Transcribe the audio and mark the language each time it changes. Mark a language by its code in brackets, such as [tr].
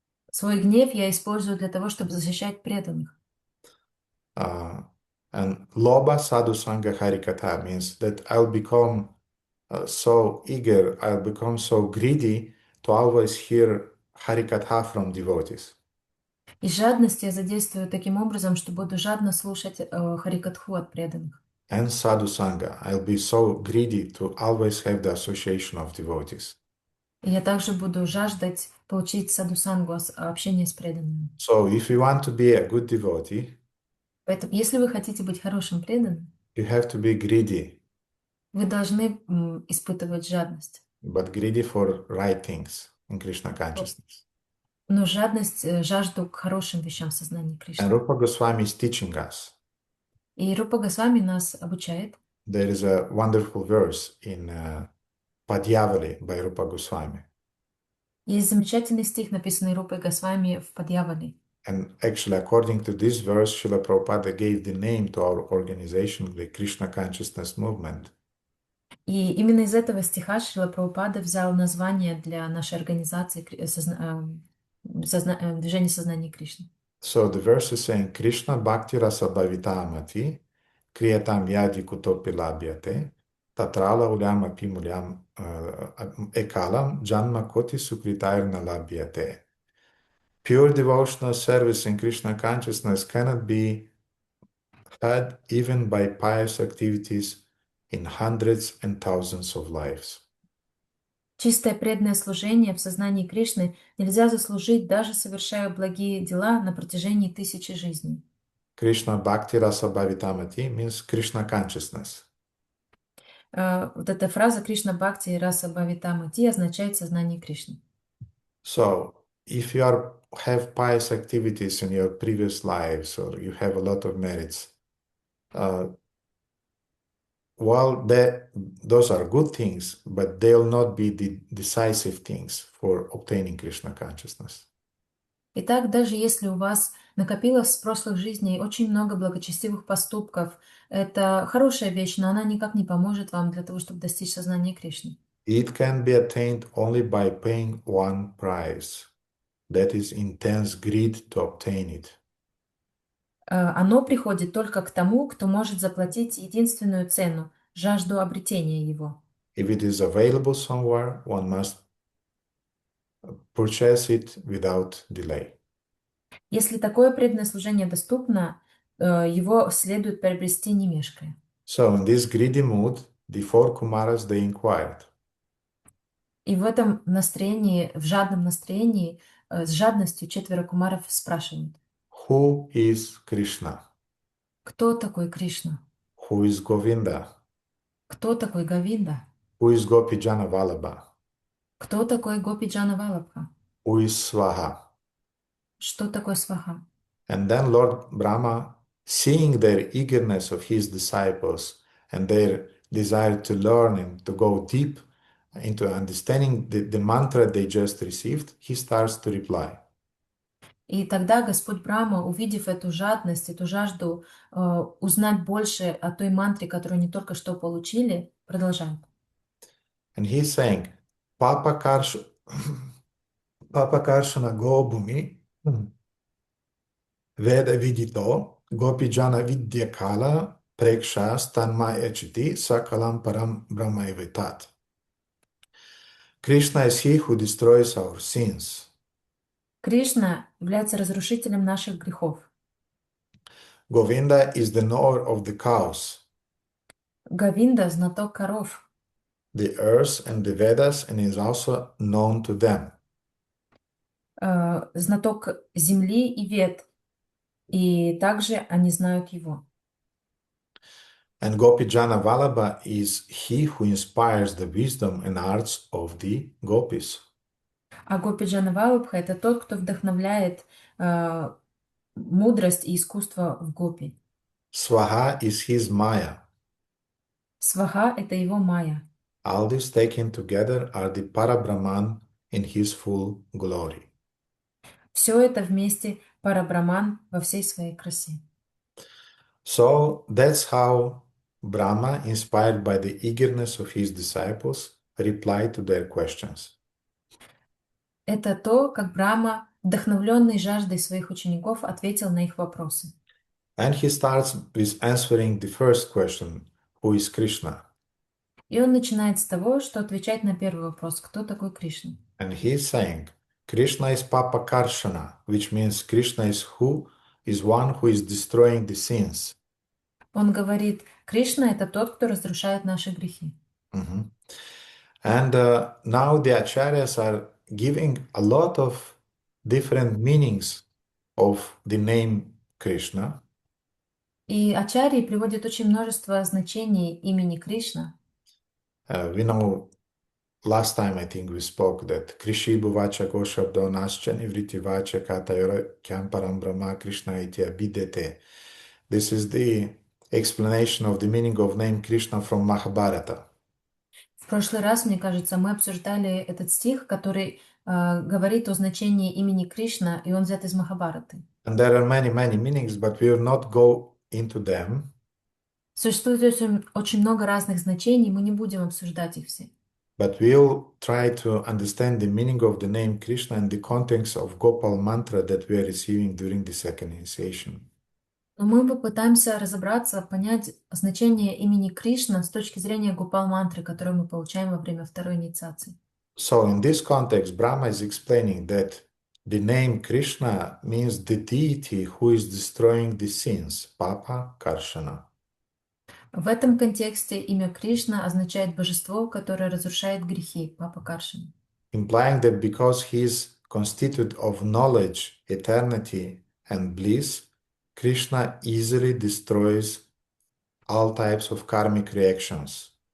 [ru] Свой гнев я использую для того, чтобы защищать преданных. [en] And loba sadhu sangha harikatha means that I'll become so eager, I'll become so greedy to always hear harikatha from devotees. [ru] И жадность я задействую таким образом, что буду жадно слушать харикатху от преданных. [en] And sadhu sangha, I'll be so greedy to always have the association of devotees. [ru] И я также буду жаждать получить садхусангу, общение с преданными. [en] So if you want to be a good devotee, [ru] Поэтому, если вы хотите быть хорошим преданным, [en] you have to be greedy, [ru] вы должны испытывать жадность. [en] but greedy for right things in Krishna consciousness. [ru] Но жажду к хорошим вещам в сознании Кришны. [en] And Rupa Goswami is teaching us. [ru] И Рупа Госвами нас обучает. [en] There is a wonderful verse in Padhyavali by Rupa Goswami. [ru] Есть замечательный стих, написанный Рупой Госвами в Падьявали. [en] And actually, according to this verse, Srila Prabhupada gave the name to our organization, the Krishna Consciousness Movement. [ru] И именно из этого стиха Шрила Прабхупада взял название для нашей организации движения сознания Кришны. [en] So the verse is saying, [sa] Krishna Bhakti Rasa Bhavitamati Kriyatam Yadi Kutopi Labhyate Tatrala Ulyam Api Mulyam Ekalam Janma Koti Sukritairna Labhyate. [en] Pure devotional service in Krishna consciousness cannot be had even by pious activities in hundreds and thousands of lives. [ru] Чистое преданное служение в сознании Кришны нельзя заслужить, даже совершая благие дела на протяжении тысячи жизней. [en] Krishna Bhakti Rasa Bhavitamati means Krishna consciousness. [ru] Вот эта фраза Кришна Бхакти Раса Бхавитамати означает сознание Кришны. [en] So, if you have pious activities in your previous lives or you have a lot of merits, well, those are good things, but they'll not be the decisive things for obtaining Krishna consciousness. [ru] Итак, даже если у вас накопилось с прошлых жизней очень много благочестивых поступков, это хорошая вещь, но она никак не поможет вам для того, чтобы достичь сознания Кришны. [en] It can be attained only by paying one price, that is intense greed to obtain it. [ru] Оно приходит только к тому, кто может заплатить единственную цену – жажду обретения его. [en] If it is available somewhere, one must purchase it without delay. [ru] Если такое преданное служение доступно, его следует приобрести не мешкая. [en] So in this greedy mood, the four Kumaras, they inquired. [ru] И в этом настроении, в жадном настроении, с жадностью четверо кумаров спрашивают: [en] Who is Krishna? [ru] кто такой Кришна? [en] Who is Govinda? [ru] Кто такой Говинда? [en] Who is Gopijana Vallabha? [ru] Кто такой Гопиджана Валабха? [en] Who is Swaha? [ru] Что такое Сваха? [en] And then Lord Brahma, seeing their eagerness of his disciples and their desire to learn and to go deep into understanding the mantra they just received, he starts to reply. [ru] И тогда Господь Брахма, увидев эту жадность, эту жажду узнать больше о той мантре, которую они только что получили, продолжает. [en] And he's saying, [sa] Papa Karshana Gobhumi Veda Vidito Gopijana Vidyakala Preksha Stanmaya Chiti Sakalam Param Brahmaivitat. [en] Krishna is he who destroys our sins. [ru] Кришна является разрушителем наших грехов. [en] Govinda is the knower of the cows, [ru] Говинда – знаток коров, [en] the earth and the Vedas, and is also known to them. [ru] знаток земли и вед, и также они знают его. [en] And Gopijana Vallabha is he who inspires the wisdom and arts of the gopis. [ru] А Гопиджана Валабха – это тот, кто вдохновляет мудрость и искусство в гопи. [en] Swaha is his Maya. [ru] Сваха – это его майя. [en] All these taken together are the Parabrahman in his full glory. [ru] Все это вместе Парабраман во всей своей красе. [en] So that's how Brahma, inspired by the eagerness of his disciples, replied to their questions. [ru] Это то, как Брахма, вдохновленный жаждой своих учеников, ответил на их вопросы. [en] And he starts with answering the first question, who is Krishna? [ru] И он начинает с того, что отвечать на первый вопрос, кто такой Кришна. [en] And he is saying, Krishna is Papa Karshana, which means Krishna is one who is destroying the sins. [ru] Он говорит, Кришна – это тот, кто разрушает наши грехи. Mhm. [en] And now the acharyas are giving a lot of different meanings of the name Krishna. [ru] И ачарьи приводят очень множество значений имени Кришна. [en] We know last time I think we spoke that [sa] Krishi Bhuvacha Goshabdo Nascha Nivriti Vacha Katayora Kyamparam Brahma Krishna Itya Bidete. [en] This is the explanation of the meaning of name Krishna from Mahabharata. [ru] В прошлый раз, мне кажется, мы обсуждали этот стих, который говорит о значении имени Кришна, и он взят из Махабхараты. [en] And there are many meanings, but we will not go into them. [ru] Существует очень много разных значений, мы не будем обсуждать их все. [en] But we'll try to understand the meaning of the name Krishna and the context of Gopal mantra that we are receiving during the second initiation. [ru] Но мы попытаемся разобраться, понять значение имени Кришна с точки зрения Гопал-мантры, которую мы получаем во время второй инициации. [en] So in this context, Brahma is explaining that the name Krishna means the deity who is destroying the sins, Papa Karshana. [ru] В этом контексте имя Кришна означает божество, которое разрушает грехи, Папа Каршин. [en] Implying that because he is constituted of knowledge, eternity, and bliss, Krishna easily destroys all types of karmic reactions.